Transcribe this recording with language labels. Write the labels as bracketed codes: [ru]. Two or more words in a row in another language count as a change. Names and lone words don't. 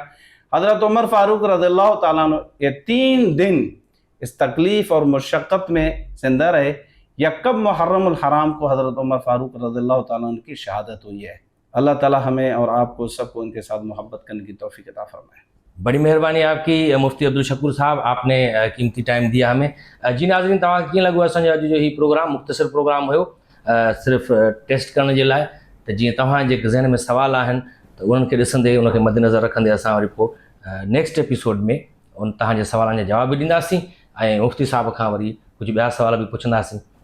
[ur] حضرت عمر فاروق رضی اللہ تعالیٰ عنہ یہ 3 دن اس تکلیف اور مشقت میں زندہ رہے۔ یکم محرم الحرام کو حضرت عمر فاروق رضی اللہ تعالیٰ عنہ کی شہادت ہوئی ہے۔ اللہ تعالیٰ ہمیں اور آپ کو سب کو ان کے ساتھ محبت کرنے کی توفیق عطا فرمائے۔ بڑی مہربانی آپ کی مفتی عبدالشکور صاحب، آپ نے قیمتی ٹائم دیا ہمیں۔ جی ناظرین، [sd] تव्हां कीअं लॻो असांजो अॼु जो ही प्रोग्राम मुख़्तसिर प्रोग्राम हुयो सिर्फ़ु टेस्ट करण जे लाइ, त जीअं तव्हांजे ज़हन में सवाल आहिनि त उन्हनि खे ॾिसंदे उनखे मद्देनज़र रखंदे असां वरी पोइ [en] next episode [sd] में उन तव्हांजे सवालनि जा जवाब बि ॾींदासीं ऐं मुफ्ती साहिब खां वरी कुझु ॿिया सवाल बि पुछंदासीं।